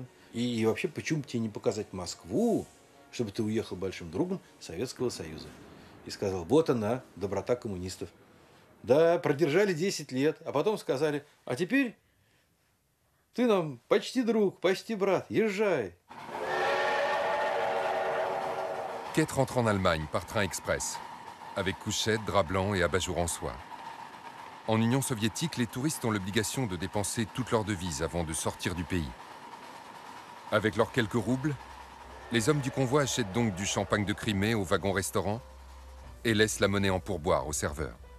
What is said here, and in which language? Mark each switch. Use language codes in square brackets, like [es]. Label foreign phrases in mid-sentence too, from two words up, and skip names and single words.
[ru] И вообще, почему бы тебе не показать Москву, чтобы ты уехал большим другом Советского Союза? И сказал, вот она, доброта коммунистов. Да, продержали 10 лет, а потом сказали, а теперь ты нам почти друг, почти брат, езжай. [fr] Kate rentre en Allemagne par train express, avec couchettes, draps blancs et abat-jour en soie. En Union soviétique, les touristes ont l'obligation de dépenser toute leur devise avant de sortir du pays. Avec leurs quelques roubles, les hommes du convoi achètent donc du champagne de Crimée au wagon-restaurant et laissent la monnaie en pourboire aux serveurs.